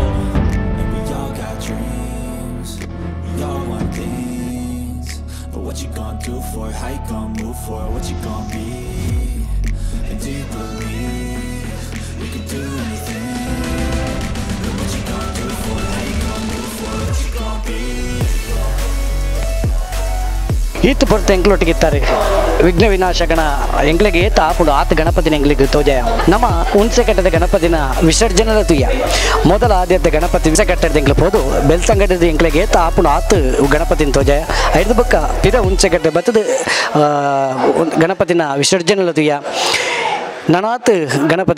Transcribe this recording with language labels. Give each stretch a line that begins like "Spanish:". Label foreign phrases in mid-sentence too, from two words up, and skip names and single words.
English: And we all got dreams, we all want things, but what you gonna do for it, how you gonna move for it, what you gonna be? And do you believe you can do anything? And what you gonna do for it, how you gonna move for it, what you gonna be?
Tulu: ಈತ್ ಬರ್ತ ಎಂಕ್ಲೊಟ್ಟಿಗಿತ್ತಾರೆ ವಿಘ್ನ ವಿನಾಶಕನ ಎಂಗ್ಲಿಗೆ ಏತ ಆಪುಡು ಆತ ಗಣಪತಿನ ಎಂಗ್ಲಿಗೆ ತೋಜಯ ನಮ್ಮ ಹುಣಸೆ ಕಟ್ಟದ ಗಣಪತಿನ ವಿಸರ್ಜನದ ತುಯ್ಯ ಮೊದಲ ಆದ್ಯತೆ ಗಣಪತಿ ಹುಣಸೆ ಕಟ್ಟದ ಎಂಗ್ಲು ಹೋದು ಬೆಳ್ತಂಗಡದ ಎಂಗ್ಲಿಗೆ ಏತ ಆಪುಡು ಆತ ಗಣಪತಿನ ತೋಜಯ ಐದು ಬಕ್ಕ ಪಿದ ಹುಣಸೆ ಕಟ್ಟೆ ಬತ್ತದ ಗಣಪತಿನ ವಿಸರ್ಜನದ ತುಯ್ಯ ನನಾತ್ ಗಣಪತಿನ